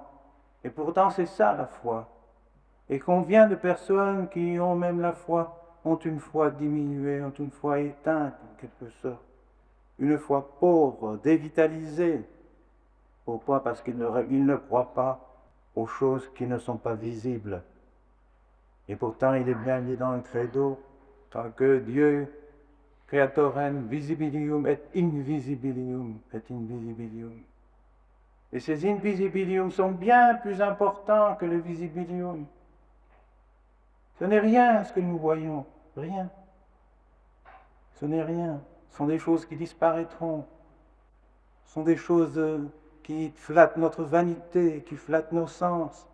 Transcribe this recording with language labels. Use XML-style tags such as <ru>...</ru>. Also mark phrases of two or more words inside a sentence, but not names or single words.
<fr>Et pourtant, c'est ça la foi. Et combien de personnes qui ont même la foi, ont une foi diminuée, ont une foi éteinte, en quelque sorte. Une foi pauvre, dévitalisée. Pourquoi? Parce qu'ils ne croient pas aux choses qui ne sont pas visibles. Et pourtant, il est bien dit dans le credo, tant que Dieu,</fr> <la>creatorem visibilium et invisibilium et invisibilium.</la> <fr>Et ces invisibilium sont bien plus importants que le visibilium. Ce n'est rien ce que nous voyons, rien. Ce n'est rien. Ce sont des choses qui disparaîtront. Ce sont des choses qui flattent notre vanité, qui flattent nos sens.</fr>